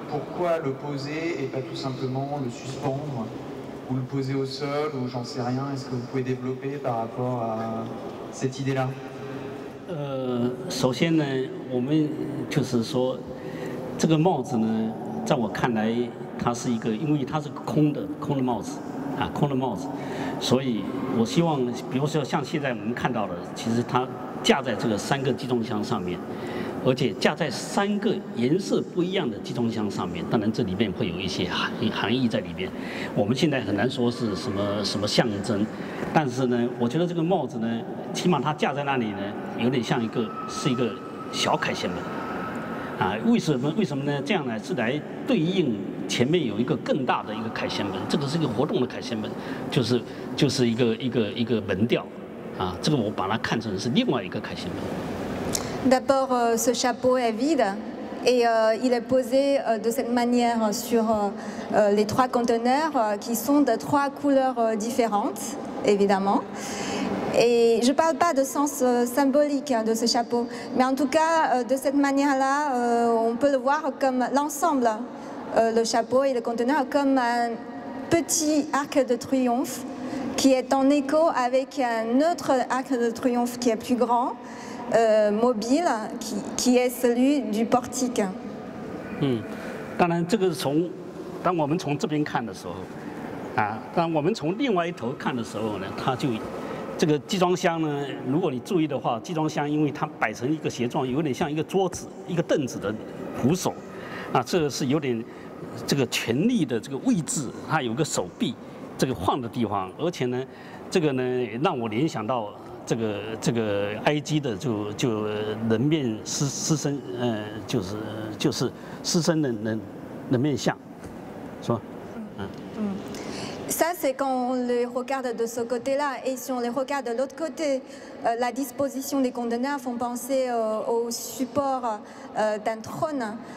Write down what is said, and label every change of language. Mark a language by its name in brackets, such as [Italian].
[French] Pourquoi le poser et pas tout simplement le suspendre ou le poser au sol ou j'en sais rien? Est-ce que vous pouvez développer par rapport à cette idée-là? [Chinese] 首先呢，我们就是说，这个帽子呢，在我看来，它是一个，因为它是空的帽子，啊，空的帽子，所以我希望，比如说像现在我们看到的，其实它架在这个3个集装箱上面，而且架在3个颜色不一样的集装箱上面，当然这里面会有一些含义在里面。我们现在很难说是什么象征，但是呢，我觉得这个帽子呢，起码它架在那里呢，有点像一个小凯旋门。啊，为什么呢？这样呢是来对应前面有一个更大的一个凯旋门，这个是一个活动的凯旋门，就是一个门吊，啊，这个我把它看成是另外一个凯旋门。 [French] D'abord, ce chapeau est vide et il est posé de cette manière sur les 3 conteneurs qui sont de 3 couleurs différentes, évidemment. Et je ne parle pas de sens symbolique de ce chapeau, mais en tout cas, de cette manière-là, on peut le voir comme l'ensemble, le chapeau et le conteneur, comme un petit arc de triomphe qui est en écho avec un autre arc de triomphe qui est plus grand, mobile, qui est celui du portique. [Chinese] 当然这个当我们从这边看的时候，啊，当我们从另外一头看的时候呢，它就这个集装箱呢，如果你注意的话，集装箱因为它摆成一个斜状，有点像一个桌子、一个凳子的扶手，啊，这个是有点这个权力的这个位置，它有个手臂这个晃的地方，而且呢，这个呢让我联想到这个埃及的就人面狮身，就是狮身人面像，是吧？ [French] Ça, c'est quand on les regarde de ce côté-là. Et si on les regarde de l'autre côté, la disposition des conteneurs font penser au support d'un trône.